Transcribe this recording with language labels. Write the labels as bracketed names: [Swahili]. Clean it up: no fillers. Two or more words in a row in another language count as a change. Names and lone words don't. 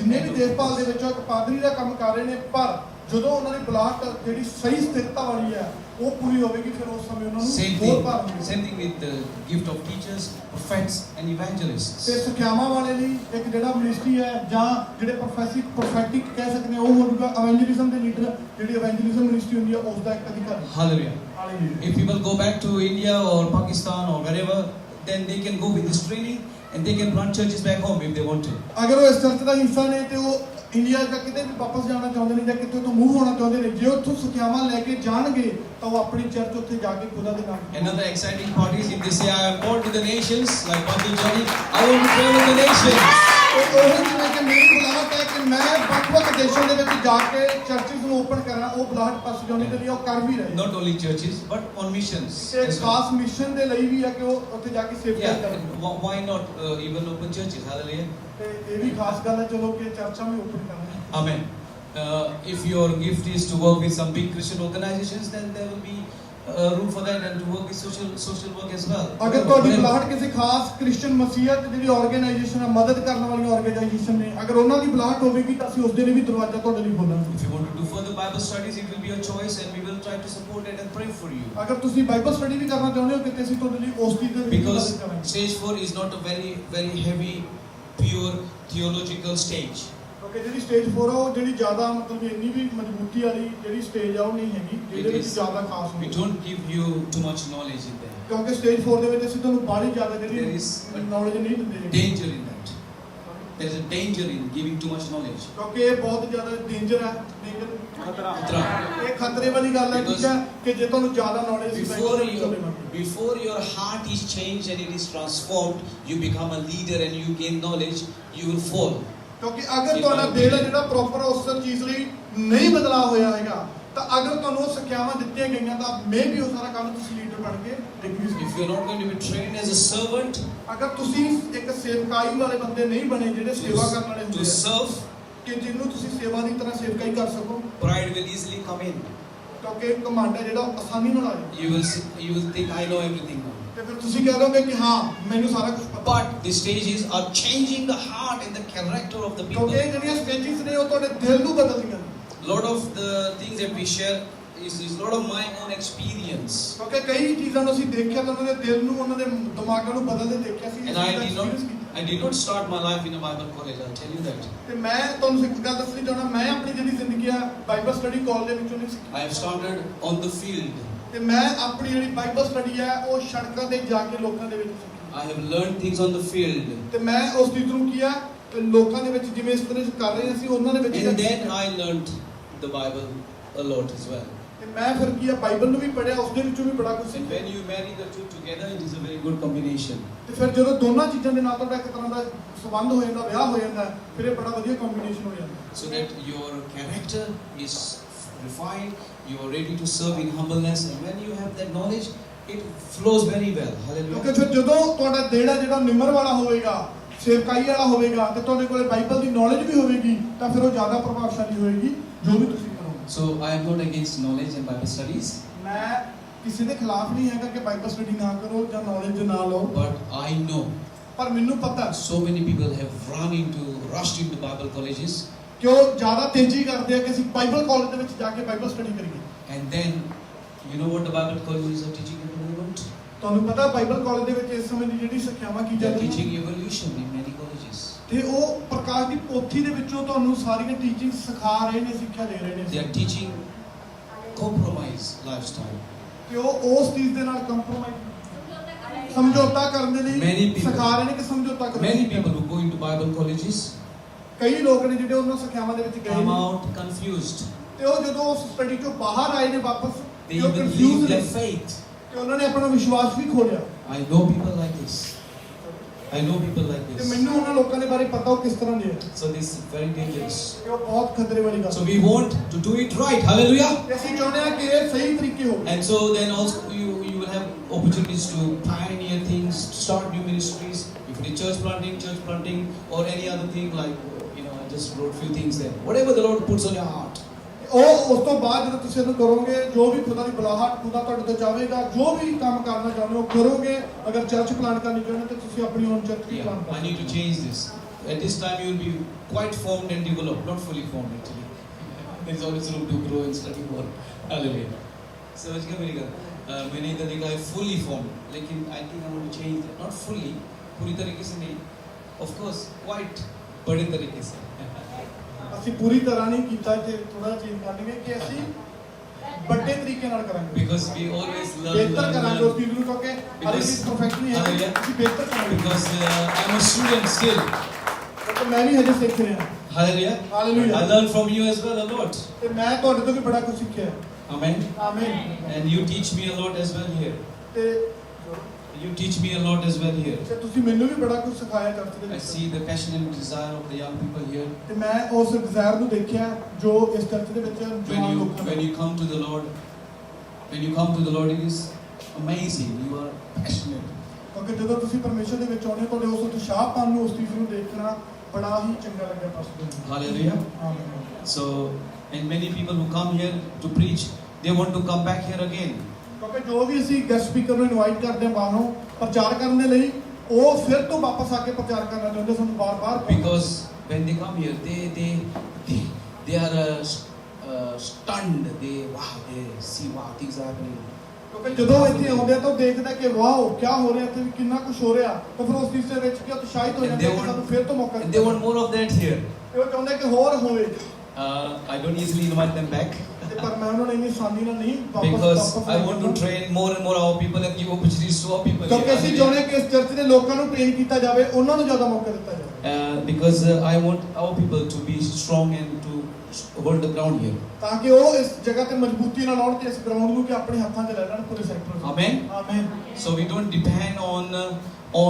[Punjabi] ਜਿੰਨੇ [English] end [Punjabi] ਵੀ [English] of the [Punjabi] ਦੇਖਭਾਲ ਦੇ [English] course. [Punjabi] ਵਿੱਚ ਇੱਕ ਪਾਦਰੀ ਦਾ ਕੰਮ ਕਰ ਰਹੇ ਨੇ ਪਰ ਜਦੋਂ ਉਹਨਾਂ ਦੀ ਬੁਲਾਹਟ ਜਿਹੜੀ ਸਹੀ ਸਥਿਰਤਾ ਵਾਲੀ ਹੈ ਉਹ ਪੂਰੀ ਹੋਵੇਗੀ ਫਿਰ ਉਸ ਸਮੇਂ ਉਹਨਾਂ [English] Same [Punjabi] ਨੂੰ ਹੋਰ ਭਾਰ ਮਿਲੇਗਾ। [English] same thing with the gift of teachers, prophets, and evangelists. [Punjabi] ਤੇ ਸਿੱਖਿਆਵਾਂ ਵਾਲੇ ਲਈ ਇੱਕ ਜਿਹੜਾ ਮਿਨਿਸਟਰੀ ਹੈ ਜਾਂ ਜਿਹੜੇ ਪ੍ਰੋਫੈਟਿਕ ਕਹਿ ਸਕਦੇ ਆ ਉਹ ਹੋਊਗਾ ਇਵੈਂਜਲਿਜ਼ਮ ਦੇ ਲੀਡਰ ਜਿਹੜੀ [English] evangelism ministry [Punjabi] ਹੁੰਦੀ ਹੈ ਉਸ ਦਾ ਇੱਕ ਅਧਿਕਾਰੀ। [English] Hallelujah. [Punjabi] ਹਾਲੇਲੂਇਆ। [English] If people go back to India or Pakistan or wherever, then they can go with this training and they can plant churches back home if they want to. [Punjabi] ਅਗਰ ਉਹ ਇਸ ਚਰਚ ਦਾ ਹਿੱਸਾ ਨੇ ਤੇ ਉਹ ਇੰਡੀਆ ਜਾਂ ਕਿਤੇ ਵੀ ਵਾਪਸ ਜਾਣਾ ਚਾਹੁੰਦੇ ਨੇ ਜਾਂ ਕਿਤੇ ਤੋਂ ਮੂਵ ਹੋਣਾ ਚਾਹੁੰਦੇ ਨੇ ਜੇ ਉੱਥੋਂ ਸਿੱਖਿਆਵਾਂ ਲੈ ਕੇ ਜਾਣਗੇ ਤਾਂ ਉਹ ਆਪਣੀ ਚਰਚ ਉੱਥੇ ਜਾ ਕੇ ਖੁਦਾ ਦੇ ਨਾਮ [English] Another exciting part is if they say, I am called to the nations, like Pastor Johnny, I want to travel to the nations. [Punjabi] ਉਹ ਜਿਵੇਂ ਕਿ ਮੇਰੀ ਬੁਲਾਹਟ ਹੈ ਕਿ ਮੈਂ ਵੱਖ-ਵੱਖ ਦੇਸ਼ਾਂ ਦੇ ਵਿੱਚ ਜਾ ਕੇ ਚਰਚਿਸ ਨੂੰ ਓਪਨ ਕਰਾਂ ਉਹ ਬੁਲਾਹਟ ਪਾਸ ਜਾਣੇ ਦੇ ਲਈ ਉਹ ਕਰ ਵੀ ਰਹੇ [English] Not only churches, but on missions. [Punjabi] ਤੇ [English] as well. [Punjabi] ਖਾਸ ਮਿਸ਼ਨ ਦੇ ਲਈ ਵੀ ਹੈ ਕਿ ਉਹ ਉੱਥੇ ਜਾ ਕੇ ਸੇਵਾ [English] Yeah, [Punjabi] ਕਰਨ [English] why not even open churches? Hallelujah. [Punjabi] ਤੇ ਇਹ ਵੀ ਖਾਸ ਗੱਲ ਹੈ ਚਲੋ ਕਿ ਚਰਚਾਂ ਵੀ ਓਪਨ ਕਰਨਾ [English] Amen. If your gift is to work with some big Christian organizations, then there will be room for that and to work with social work as well. [Punjabi] ਅਗਰ ਤੁਹਾਡੀ ਬੁਲਾਹਟ ਕਿਸੇ ਖਾਸ ਕ੍ਰਿਸਚੀਅਨ ਮਸੀਹਤ ਜਿਹੜੀ ਆਰਗੇਨਾਈਜੇਸ਼ਨ ਹੈ ਮਦਦ ਕਰਨ ਵਾਲੀਆਂ ਆਰਗੇਨਾਈਜੇਸ਼ਨ ਨੇ ਅਗਰ ਉਹਨਾਂ ਦੀ ਬੁਲਾਹਟ ਹੋਵੇਗੀ ਤਾਂ ਅਸੀਂ ਉਸ ਦੇ ਲਈ ਵੀ ਦਰਵਾਜ਼ਾ ਤੁਹਾਡੇ ਲਈ ਖੋਲਾਂਗੇ। [English] If you want to do further Bible studies, it will be your choice and we will try to support it and pray for you. [Punjabi] ਅਗਰ ਤੁਸੀਂ [English] Bible study [Punjabi] ਵੀ ਕਰਨਾ ਚਾਹੁੰਦੇ ਹੋ ਕਿਤੇ ਅਸੀਂ ਤੁਹਾਡੇ ਲਈ ਉਸ ਚੀਜ਼ ਦੇ ਵਿੱਚ [English] Because [Punjabi] ਮਦਦ ਕਰਾਂਗੇ। [English] stage 4 is not a very heavy, pure theological stage. [Punjabi] ਕਿਉਂਕਿ ਜਿਹੜੀ ਸਟੇਜ 4 ਆ ਉਹ ਜਿਹੜੀ ਜ਼ਿਆਦਾ ਮਤਲਬ ਇੰਨੀ ਵੀ ਮਜ਼ਬੂਤੀ ਵਾਲੀ ਜਿਹੜੀ ਸਟੇਜ ਆ ਉਹ ਨਹੀਂ ਹੈਗੀ ਜਿਹਦੇ ਵਿੱਚ ਜ਼ਿਆਦਾ ਖਾਸ [English] We [Punjabi] ਹੋਵੇ [English] don't give you too much knowledge in there. [Punjabi] ਕਿਉਂਕਿ ਸਟੇਜ 4 ਦੇ ਵਿੱਚ ਅਸੀਂ ਤੁਹਾਨੂੰ ਬਾਹਲੀ ਜ਼ਿਆਦਾ [English] There [Punjabi] ਜਿਹੜੀ [English] is a [Punjabi] ਨੌਲੇਜ ਨਹੀਂ ਦਿੰਦੇ ਹੈਗੇ। [English] danger in that. There is a danger in giving too much knowledge. [Punjabi] ਕਿਉਂਕਿ ਇਹ ਬਹੁਤ ਜ਼ਿਆਦਾ ਡੇਂਜਰ ਹੈ ਖਤਰਾ Khatra. ਇਹ ਖਤਰੇ ਵਾਲੀ ਗੱਲ ਹੈ ਠੀਕ ਹੈ ਕਿ ਜੇ ਤੁਹਾਨੂੰ ਜ਼ਿਆਦਾ ਨੌਲੇਜ [English] Before your heart is changed and it is transformed, you become a leader and you gain knowledge, you will fall. [Punjabi] ਕਿਉਂਕਿ ਅਗਰ ਤੁਹਾਡਾ ਦਿਲ ਹੈ ਜਿਹੜਾ ਪ੍ਰੋਪਰ ਉਸ ਚੀਜ਼ ਲਈ ਨਹੀਂ ਬਦਲਾਅ ਹੋਇਆ ਹੈਗਾ ਤਾਂ ਅਗਰ ਤੁਹਾਨੂੰ ਉਹ ਸਿੱਖਿਆਵਾਂ ਦਿੱਤੀਆਂ ਗਈਆਂ ਤਾਂ ਮੇ ਵੀ ਉਹ ਸਾਰਾ ਕੰਮ ਤੁਸੀਂ ਲੀਡਰ ਬਣ ਕੇ ਡਿੱਗ ਵੀ [English] If you are not going to be trained as a servant [Punjabi] ਅਗਰ ਤੁਸੀਂ ਇੱਕ ਸੇਵਕਾਈ ਵਾਲੇ ਬੰਦੇ ਨਹੀਂ ਬਣੇ ਜਿਹੜੇ ਸੇਵਾ ਕਰਨ ਵਾਲੇ ਹੁੰਦੇ [English] to [Punjabi] ਆ [English] serve, [Punjabi] ਕਿ ਜਿਹਨੂੰ ਤੁਸੀਂ ਸੇਵਾ ਦੀ ਤਰ੍ਹਾਂ ਸੇਵਕਾਈ ਕਰ ਸਕੋ [English] pride will easily come in. [Punjabi] ਕਿਉਂਕਿ ਘਮੰਡ ਹੈ ਜਿਹੜਾ ਆਸਾਨੀ ਨਾਲ ਆ ਜਾਂਦਾ [English] You will think I know everything now. [Punjabi] ਤੇ ਫਿਰ ਤੁਸੀਂ ਕਹਿ ਦੋਗੇ ਕਿ ਹਾਂ ਮੈਨੂੰ ਸਾਰਾ ਕੁਝ ਪਤਾ [English] But the stages are changing the heart and the character of the [Punjabi] ਕਿਉਂਕਿ ਇਹ [English] people. [Punjabi] ਜਿਹੜੀਆਂ ਸਟੇਜਿਸ ਨੇ ਉਹ ਤੁਹਾਡੇ ਦਿਲ ਨੂੰ ਬਦਲਦੀਆਂ ਨੇ [English] Lot of the things that we share is lot of my own experience. [Punjabi] ਕਿਉਂਕਿ ਕਈ ਚੀਜ਼ਾਂ ਨੂੰ ਅਸੀਂ ਦੇਖਿਆ ਤਾਂ ਉਹਨਾਂ ਦੇ ਦਿਲ ਨੂੰ ਉਹਨਾਂ ਦੇ ਦਿਮਾਗਾਂ ਨੂੰ ਬਦਲਦੇ ਦੇਖਿਆ ਸੀ [English] And I did not start my life in a Bible college, I'll tell you that. [Punjabi] ਤੇ ਮੈਂ ਤੁਹਾਨੂੰ ਇੱਕ ਗੱਲ ਦੱਸਣੀ ਚਾਹੁੰਦਾ ਮੈਂ ਆਪਣੀ ਜਿਹੜੀ ਜ਼ਿੰਦਗੀ ਆ [English] Bible study college [Punjabi] ਦੇ ਵਿੱਚੋਂ ਨਹੀਂ ਸਿੱਖੀ [English] I have started on the field. [Punjabi] ਤੇ ਮੈਂ ਆਪਣੀ ਜਿਹੜੀ [English] Bible study [Punjabi] ਹੈ ਉਹ ਸੜਕਾਂ ਤੇ ਜਾ ਕੇ ਲੋਕਾਂ ਦੇ ਵਿੱਚ ਸਿੱਖੀ [English] I have learned things on the field. [Punjabi] ਤੇ ਮੈਂ ਉਸ ਚੀਜ਼ ਨੂੰ ਕੀਆ ਤੇ ਲੋਕਾਂ ਦੇ ਵਿੱਚ ਜਿਵੇਂ ਇਸ ਤਰ੍ਹਾਂ ਕਰ ਰਹੇ ਸੀ ਉਹਨਾਂ ਦੇ ਵਿੱਚ [English] And then I learned the Bible a lot as well. [Punjabi] ਤੇ ਮੈਂ ਫਿਰ ਕੀਆ ਬਾਈਬਲ ਨੂੰ ਵੀ ਪੜ੍ਹਿਆ ਉਸ ਦੇ ਵਿੱਚੋਂ ਵੀ ਬੜਾ ਕੁਝ [English] And [Punjabi] ਸਿੱਖਿਆ [English] when you marry the two together, it is a very good combination. [Punjabi] ਤੇ ਫਿਰ ਜਦੋਂ ਦੋਨਾਂ ਚੀਜ਼ਾਂ ਦੇ ਨਾਲ ਤੁਹਾਡਾ ਇੱਕ ਤਰ੍ਹਾਂ ਦਾ ਸੰਬੰਧ ਹੋ ਜਾਂਦਾ ਵਿਆਹ ਹੋ ਜਾਂਦਾ ਫਿਰ ਇਹ ਬੜਾ ਵਧੀਆ ਕੰਬੀਨੇਸ਼ਨ ਹੋ ਜਾਂਦਾ [English] So that your character is refined, you are ready to serve in humbleness, and when you have that knowledge, it flows very well. [Punjabi] ਕਿਉਂਕਿ [English] Hallelujah. [Punjabi] ਫਿਰ ਜਦੋਂ ਤੁਹਾਡਾ ਦਿਲ ਹੈ ਜਿਹੜਾ ਨਿਮਰ ਵਾਲਾ ਹੋਵੇਗਾ ਸੇਵਕਾਈ ਵਾਲਾ ਹੋਵੇਗਾ ਤੇ ਤੁਹਾਡੇ ਕੋਲੇ ਬਾਈਬਲ ਦੀ ਨੌਲੇਜ ਵੀ ਹੋਵੇਗੀ ਤਾਂ ਫਿਰ ਉਹ ਜ਼ਿਆਦਾ ਪ੍ਰਭਾਵਸ਼ਾਲੀ ਹੋਏਗੀ ਜੋ ਵੀ ਤੁਸੀਂ ਕਰੋਗੇ [English] So I am not against knowledge and Bible studies, [Punjabi] ਮੈਂ ਕਿਸੇ ਦੇ ਖਿਲਾਫ ਨਹੀਂ ਹੈਗਾ ਕਿ [English] Bible study [Punjabi] ਨਾ ਕਰੋ ਜਾਂ ਨੌਲੇਜ ਨਾ ਲਓ [English] but I know [Punjabi] ਪਰ ਮੈਨੂੰ ਪਤਾ [English] so many people have rushed into Bible colleges, [Punjabi] ਕਿ ਉਹ ਜ਼ਿਆਦਾ ਤੇਜ਼ੀ ਕਰਦੇ ਆ ਕਿ ਅਸੀਂ [English] Bible college [Punjabi] ਦੇ ਵਿੱਚ ਜਾ ਕੇ [English] Bible study [Punjabi] ਕਰੀਏ [English] and then you know what the Bible colleges are teaching at the moment? [Punjabi] ਤੁਹਾਨੂੰ ਪਤਾ [English] Bible college [Punjabi] ਦੇ ਵਿੱਚ ਇਸ ਸਮੇਂ ਦੀ ਜਿਹੜੀ ਸਿੱਖਿਆਵਾਂ ਕੀ [English] They are [Punjabi] ਜਾਂਦੀਆਂ [English] teaching evolution in many colleges. [Punjabi] ਤੇ ਉਹ ਪ੍ਰਕਾਸ਼ ਦੀ ਪੋਥੀ ਦੇ ਵਿੱਚੋਂ ਤੁਹਾਨੂੰ ਸਾਰੀਆਂ ਟੀਚਿੰਗ ਸਿਖਾ ਰਹੇ ਨੇ ਸਿੱਖਿਆ ਦੇ ਰਹੇ [English] They [Punjabi] ਨੇ [English] are teaching compromise lifestyle. [Punjabi] ਕਿ ਉਹ ਉਸ ਚੀਜ਼ ਦੇ ਨਾਲ ਕੰਪਰੋਮਾਈਜ਼ ਸਮਝੌਤਾ ਕਰਨ ਦੇ [English] Many [Punjabi] ਲਈ [English] people- [Punjabi] ਸਿਖਾ ਰਹੇ ਨੇ ਕਿ ਸਮਝੌਤਾ ਕਰੋ। [English] Many people who go into Bible colleges [Punjabi] ਕਈ ਲੋਕ ਨੇ ਜਿਹੜੇ ਉਹਨਾਂ ਸਿੱਖਿਆਵਾਂ ਦੇ ਵਿੱਚ ਗਏ [English] come [Punjabi] ਨੇ [English] out confused. [Punjabi] ਤੇ ਉਹ ਜਦੋਂ ਉਸ ਸਟੱਡੀ ਚੋਂ ਬਾਹਰ ਆਏ ਨੇ ਵਾਪਸ [English] They [Punjabi] ਤੇ ਉਹ [English] even leave [Punjabi] ਕਨਫਿਊਜ਼ [English] their [Punjabi] ਨੇ [English] faith. [Punjabi] ਤੇ ਉਹਨਾਂ ਨੇ ਆਪਣਾ ਵਿਸ਼ਵਾਸ ਵੀ ਖੋ ਲਿਆ। [English] I know people like this. I know people like [Punjabi] ਤੇ [English] this. [Punjabi] ਮੈਨੂੰ ਉਹਨਾਂ ਲੋਕਾਂ ਦੇ ਬਾਰੇ ਪਤਾ ਉਹ ਕਿਸ ਤਰ੍ਹਾਂ ਦੇ ਆ [English] So this is very dangerous. [Punjabi] ਤੇ ਉਹ ਬਹੁਤ ਖਤਰੇ ਵਾਲੀ ਗੱਲ [English] So we want to do it right. Hallelujah. [Punjabi] ਤੇ ਅਸੀਂ ਚਾਹੁੰਦੇ ਹਾਂ ਕਿ ਇਹ ਸਹੀ ਤਰੀਕੇ ਹੋਵੇ। [English] And so then also you will have opportunities to pioneer things, to start new ministries. If it is church planting, or any other thing like I just wrote few things there. Whatever the Lord puts on your heart. [Punjabi] ਉਹ ਉਸ ਤੋਂ ਬਾਅਦ ਜਦੋਂ ਤੁਸੀਂ ਇਹਨੂੰ ਕਰੋਗੇ ਜੋ ਵੀ ਖੁਦਾ ਦੀ ਬੁਲਾਹਟ ਖੁਦਾ ਤੁਹਾਡੇ ਤੋਂ ਚਾਹੇਗਾ ਜੋ ਵੀ ਕੰਮ ਕਰਨਾ ਚਾਹੁੰਦੇ ਹੋ ਕਰੋਗੇ। ਅਗਰ [English] church plan [Punjabi] ਕਰਨੀ ਚਾਹੁੰਦੇ ਹੋ ਤਾਂ ਤੁਸੀਂ ਆਪਣੀ [English] own church [Punjabi] ਵੀ ਪਲਾਨ [English] Yeah, I [Punjabi] ਕਰੋ। [English] need to change this. At this time you will be quite formed and developed, not fully formed actually. There is always room to grow and study more. Hallelujah. [Hindi] समझ गए मेरी बात? मैंने इधर देखा है [English] fully formed, लेकिन I think I want to change that. Not fully, [Hindi] पूरी तरीके से नहीं. [English] Of course, quite [Hindi] बड़े तरीके से. [Punjabi] ਅਸੀਂ ਪੂਰੀ ਤਰ੍ਹਾਂ ਨਹੀਂ ਕੀਤਾ ਤੇ ਥੋੜਾ ਚੇਂਜ ਕਰ ਲਈਏ ਕਿ ਅਸੀਂ ਵੱਡੇ ਤਰੀਕੇ ਨਾਲ ਕਰਾਂਗੇ। [English] Because we always learn. [Punjabi] ਬਿਹਤਰ ਕਰਾਂਗੇ ਉਸ ਚੀਜ਼ ਨੂੰ ਕਿਉਂਕਿ ਹਰ ਇੱਕ ਚੀਜ਼ ਪਰਫੈਕਟ ਨਹੀਂ ਹੈ। [English] Hallelujah. [Punjabi] ਅਸੀਂ ਬਿਹਤਰ ਕਰਾਂਗੇ। [English] Because I'm a student still. [Punjabi] ਤੇ ਮੈਂ ਵੀ ਹਜੇ ਸਿੱਖ ਰਿਹਾ। [English] Hallelujah. Hallelujah. I learn from you as well a lot. [Punjabi] ਤੇ ਮੈਂ ਤੁਹਾਡੇ ਤੋਂ ਵੀ ਬੜਾ ਕੁਝ ਸਿੱਖਿਆ। [English] Amen. [Punjabi] ਆਮੀਨ। [English] And you teach me a lot as well here. [Punjabi] ਤੇ [English] You teach me a lot as well here. [Punjabi] ਤੇ ਤੁਸੀਂ ਮੈਨੂੰ ਵੀ ਬੜਾ ਕੁਝ ਸਿਖਾਇਆ ਚਰਚ ਦੇ [English] I [Punjabi] ਵਿੱਚ। [English] see the passion and desire of the young people here. [Punjabi] ਤੇ ਮੈਂ ਉਸ ਡਿਜ਼ਾਇਰ ਨੂੰ ਦੇਖਿਆ ਜੋ ਇਸ ਚਰਚ ਦੇ ਵਿੱਚ ਜਵਾਨ ਲੋਕਾਂ [English] When [Punjabi] ਦਾ। [English] you come to the Lord, it is amazing. You are passionate. [Punjabi] ਕਿਉਂਕਿ ਜਦੋਂ ਤੁਸੀਂ ਪਰਮੇਸ਼ਰ ਦੇ ਵਿੱਚ ਆਉਂਦੇ ਹੋ ਤੁਹਾਡੇ ਉਸ ਉਤਸ਼ਾਹਪਨ ਨੂੰ ਉਸ ਚੀਜ਼ ਨੂੰ ਦੇਖਣਾ ਬੜਾ ਹੀ ਚੰਗਾ ਲੱਗਿਆ ਪਾਸਟਰ ਜੀ। [English] Hallelujah. [Punjabi] ਆਮੀਨ। [English] So, and many people who come here to preach, they want to come back here again. [Punjabi] ਕਿਉਂਕਿ ਜੋ ਵੀ ਅਸੀਂ [English] guest speaker [Punjabi] ਨੂੰ ਇਨਵਾਈਟ ਕਰਦੇ ਹਾਂ ਬਾਹਰੋਂ ਪ੍ਰਚਾਰ ਕਰਨ ਦੇ ਲਈ ਉਹ ਫਿਰ ਤੋਂ ਵਾਪਸ ਆ ਕੇ ਪ੍ਰਚਾਰ ਕਰਨਾ ਚਾਹੁੰਦੇ ਸਾਨੂੰ ਬਾਰ-ਬਾਰ। [English] Because when they come here, they are stunned. They see wow things are happening. [Punjabi] ਕਿਉਂਕਿ ਜਦੋਂ ਇੱਥੇ ਆਉਂਦੇ ਆ ਤਾਂ ਉਹ ਦੇਖਦਾ ਕਿ ਵਾਓ ਕੀ ਹੋ ਰਿਹਾ ਇੱਥੇ ਵੀ ਕਿੰਨਾ ਕੁਝ ਹੋ ਰਿਹਾ ਤਾਂ ਫਿਰ ਉਸ ਚੀਜ਼ ਦੇ ਵਿੱਚ ਕੀ ਉਤਸ਼ਾਹਿਤ ਹੋ [English] And [Punjabi] ਜਾਂਦੇ [English] they [Punjabi] ਕਿ [English] want- [Punjabi] ਸਾਨੂੰ ਫਿਰ ਤੋਂ ਮੌਕਾ [English] And they want more of that here. [Punjabi] ਤੇ ਉਹ ਚਾਹੁੰਦੇ ਕਿ ਹੋਰ ਹੋਵੇ [English] I don't easily invite them back. [Punjabi] ਤੇ ਪਰ ਮੈਂ ਉਹਨਾਂ ਨੂੰ ਇੰਨੀ ਆਸਾਨੀ ਨਾਲ ਨਹੀਂ [English] Because [Punjabi] ਵਾਪਸ [English] I want to train more and more our people and give opportunities to our people. [Punjabi] ਕਿਉਂਕਿ ਅਸੀਂ ਚਾਹੁੰਦੇ ਕਿ ਇਸ ਚਰਚ ਦੇ ਲੋਕਾਂ ਨੂੰ ਟ੍ਰੇਨ ਕੀਤਾ ਜਾਵੇ ਉਹਨਾਂ ਨੂੰ ਜ਼ਿਆਦਾ ਮੌਕਾ ਦਿੱਤਾ ਜਾਵੇ [English] Because I want our people to be strong and to hold the ground here. [Punjabi] ਤਾਂ ਕਿ ਉਹ ਇਸ ਜਗ੍ਹਾ ਤੇ ਮਜ਼ਬੂਤੀ ਨਾਲ ਆਉਣ ਤੇ ਇਸ ਗਰਾਊਂਡ ਨੂੰ ਕਿ ਆਪਣੇ ਹੱਥਾਂ 'ਚ ਲੈ ਲੈਣ ਪੂਰੇ ਸੈਕਟਰ। [English] Amen. [Punjabi] ਆਮੀਨ। [English] So we don't depend on